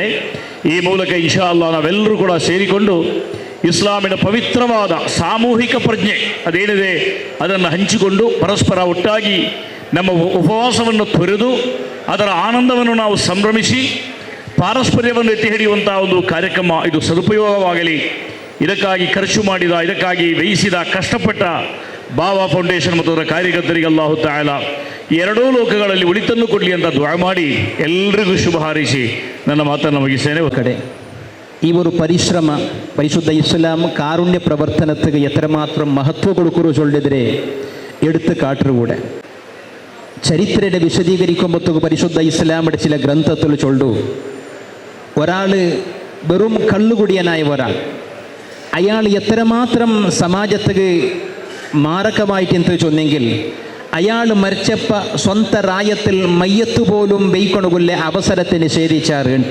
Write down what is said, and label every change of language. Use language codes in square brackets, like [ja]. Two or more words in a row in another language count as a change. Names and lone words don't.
[kn] ಈ ಮೂಲಕ [ar] إن شاء الله [kn] ನಾವೆಲ್ಲರೂ ಕೂಡ ಸೇರಿಕೊಂಡು ಇಸ್ಲಾಮಿನ ಪವಿತ್ರವಾದ ಸಾಮೂಹಿಕ ಪ್ರಜ್ಞೆ ಅದೇನಿದೆ ಅದನ್ನು ಹಂಚಿಕೊಂಡು ಪರಸ್ಪರ ಒಟ್ಟಾಗಿ ನಮ್ಮ ಉಪವಾಸವನ್ನು ತೊರೆದು ಅದರ ಆನಂದವನ್ನು ನಾವು ಸಂಭ್ರಮಿಸಿ ಪಾರಸ್ಪರ್ಯವನ್ನು ಎತ್ತಿ ಹಿಡಿಯುವಂಥ ಒಂದು ಕಾರ್ಯಕ್ರಮ ಇದು ಸದುಪಯೋಗವಾಗಲಿ. ಇದಕ್ಕಾಗಿ ಖರ್ಚು ಮಾಡಿದ, ಇದಕ್ಕಾಗಿ ವ್ಯಯಿಸಿದ, ಕಷ್ಟಪಟ್ಟ ಬಾಬಾ ಫೌಂಡೇಶನ್ ಮತ್ತು ಅದರ ಕಾರ್ಯಕರ್ತರಿಗೆ [ar] الله تعالى [kn] ಎರಡೂ ಲೋಕಗಳಲ್ಲಿ ಉಳಿತನ್ನು ಕೊಡಲಿ ಅಂತ ದುಆ ಮಾಡಿ ಎಲ್ರಿಗೂ ಶುಭ ಹಾರೈಸಿ ನನ್ನ ಮಾತನ್ನು ಮುಗಿಸ್ತೇನೆ. [ml] കടെ ഈ ഒരു പരിശ്രമ പരിശുദ്ധ ഇസ്ലാം കാരുണ്യ പ്രവർത്തനത്തിന് എത്രമാത്രം മഹത്വം കൊടുക്കുന്നു ചൊല്ലിതിരെ എടുത്ത് കാട്ടുകൂടെ ചരിത്രത്തെ വിശദീകരിക്കുമ്പോഴത്തേക്ക് പരിശുദ്ധ ഇസ്ലാമിൻ്റെ ചില ഗ്രന്ഥത്തിൽ ചൊല്ലു ഒരാൾ വെറും കള്ളുകുടിയനായ ഒരാൾ അയാൾ എത്രമാത്രം സമാജത്തിന് മാരകമായിട്ട് ചൊന്നെങ്കിൽ അയാൾ മരിച്ചപ്പ സ്വന്തം റായത്തിൽ മയ്യത്ത് പോലും വെയ്ക്കൊണുകൊള്ള അവസരത്തെ നിഷേധിച്ചാറുണ്ട്.